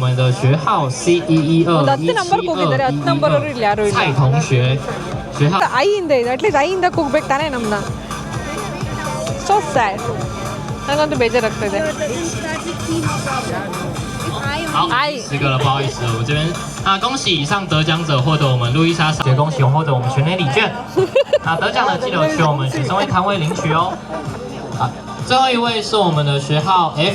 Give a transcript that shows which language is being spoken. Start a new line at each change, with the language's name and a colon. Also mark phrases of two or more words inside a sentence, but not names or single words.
Kannada: ಒಂದು 10 ನಂಬರ್ ಕೂಗಿದ್ದಾರೆ 10 ನಂಬರ್ ಅವರು ಇಲ್ಲಿ ಯಾರು ಇಲ್ಲ ಐಯಿಂದ ಇದೆ ಅಟ್ಲೀಸ್ಟ್ ಐಯಿಂದ ಕೂಗ್ಬೇಕು ತಾನೆ ನಮ್ಮನ್ನ
English: so sad
Kannada: ನನಗಂತೂ ಬೇಜಾರಾಗ್ತಾ ಇದೆ
Chinese: 10 个了，不好意思，我这边恭喜以上得奖者获得我们路易莎小姐，恭喜获得我们全年礼券。得奖的记得去我们学生会摊位领取哦。最后一位是我们的学号 F。